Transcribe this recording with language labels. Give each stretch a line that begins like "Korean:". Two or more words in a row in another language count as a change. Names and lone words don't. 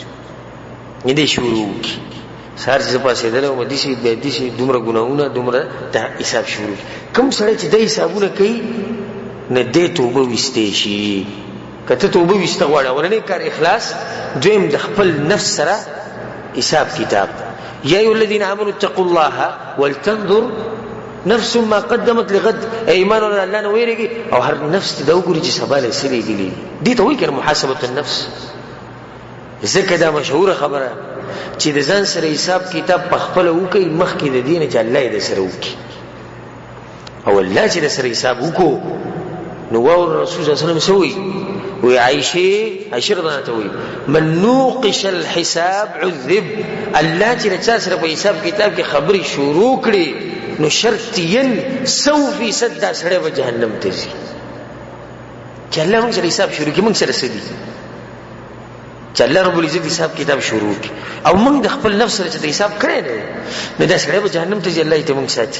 Pashto: دې شروع وکړي سهار چې زه پاسېدلی وم داسې بیا داسې دومره ګناهونه دومره دا حساب شروع. کوم سړی چې دا حسابونه کوي نه دې توبه ویستی شي. که ته توبه ویسته غواړې، اولنی کار اخلاص، دویم د خپل نفس سره حساب کتاب.
Arabic: یا ایها الذین آمنوا اتقوا الله ولتنظر نفس ما قدمت لغد.
Pashto: ایمان ولر الله نه ویریږي او هر نفس ته دا وګوري چې سبا له څه لېږلي. دې ته وایي که
Arabic: محاسبة النفس.
Pashto: ځکه دا مشهوره خبره چې د ځان سره حساب کتاب په خپله وکړي، مخکې د دې نه چې الله یې د سره وکړي. او الله چې د سره حساب وکړو نو واوره رسول
Arabic: صلی الله علیه وسلم
Pashto: څه وایي؟ وی عائشه
Arabic: رضی الله عنها
Pashto: وایي
Arabic: من نوقش الحساب عذب.
Pashto: الله چې د چا سره په حساب کتاب کې خبرې شروع کړي نو شرطیاً 100% دا سړی به جهنم ته ځي. چې الله موږ سره حساب شروع کړي، موږ سره څه دي؟ چې
Arabic: الله رب العزت
Pashto: حساب کتاب شروع کړي او موږ د خپل نفس سره چې حساب کړی نه نو دا سړی به جهنم ته ځي، الله یې ته موږ ساتي.